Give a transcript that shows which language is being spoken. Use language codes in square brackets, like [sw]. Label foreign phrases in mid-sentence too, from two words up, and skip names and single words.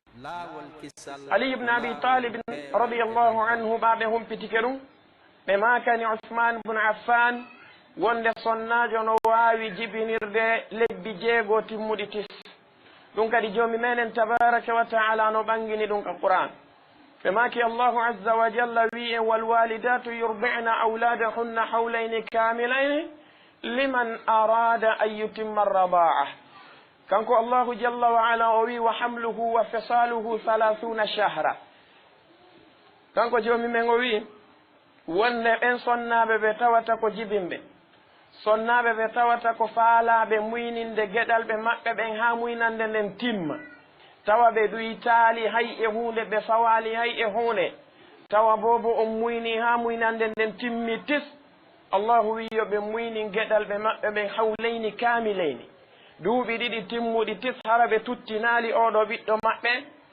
[ff] Ali ibne Abi Talib [ar] رضي الله عنه [ff] ɓa ɓe humpitike ɗum ɓe maakani Ousmane ibne Affane wonde sonnajo no wawi jibinirde lebbi 6 timmuɗi 9 ɗum kadi joomi menen [ar] تبارك وتعالى [ff] no ɓangini ɗum ka Qur'an ɓe maaki [ar] الله عز وجل [ff] wi en [ar] والوالدات يرضعن أولادهن حولين كاملين لمن أراد أن يتم الرضاعة [ff] kanko [ar] الله جل وعلا [ff] o wi [ar] وحمله وفصاله 30 شهرا [ff] kanko joomi men o wi wonde ɓen sonnaɓe ɓe tawata ko jibinɓe sonnaɓe ɓe tawata ko faalaɓe muyninde geɗalɓe maɓɓe ɓen ha muynande nden timma tawa ɓe ɗuyi taali hay e hunde ɓe fawali hay e hunde tawa bobo on muyni ha muynande nden timmi 9 allahu wi yo ɓe muyni geɗalɓe maɓɓe ɓen [ar] حولين كاملين [ff] duuɓi 2 timmuɗi 9 hara ɓe tuttinaali oɗo ɓiɗɗo maɓɓe